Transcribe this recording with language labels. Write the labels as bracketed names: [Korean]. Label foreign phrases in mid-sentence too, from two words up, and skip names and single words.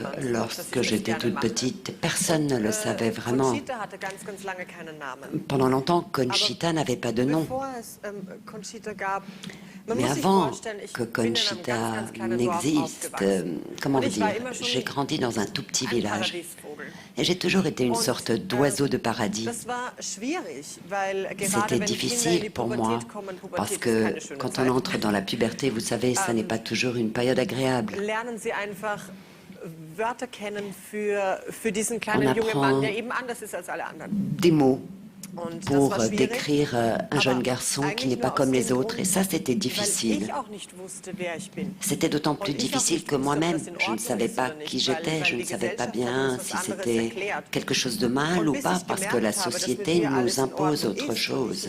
[German] niemand, dass ich [French] lorsque [German] das [French] j'étais [German] gerne [French] toute [German] mache. [French] petite, personne ne le savait vraiment. [German] Conchita hatte ganz, ganz lange keinen Namen. [French] Pendant longtemps, Conchita n'avait pas de nom. [German] Bevor es Conchita gab, man [French] Mais [German] muss sich [French] avant [German] vorstellen, ich [French] que [German] bin in einem [French] Conchita [German] ganz, ganz kleinen Dorf [French] n'existe, [German] aufgewachsen. [French] comment [German] Und [French] vous [German] ich war [French] dire, [German] immer schon [French] j'ai grandi dans un tout petit [German] ein [French] village. [German] Paradiesvogel. [French] Et j'ai toujours été une sorte d'oiseau de paradis. [German] Das war schwierig, weil gerade [French] C'était [German] wenn Kinder in die [French] difficile pour moi, [German] Pubertät kommen, [French] parce [German] Pubertät ist [French] que [German] keine schöne [French] quand [German] Zeit. [French] on entre dans la puberté, vous savez, ça n'est pas toujours une période agréable. [German] Lernen sie einfach [French] apprend des mots pour décrire un jeune garçon qui n'est pas comme les autres. Et ça, c'était difficile. C'était d'autant plus difficile que moi-même, je ne savais pas qui j'étais, je ne savais pas bien si c'était quelque chose de mal ou pas, parce que la société nous impose autre chose.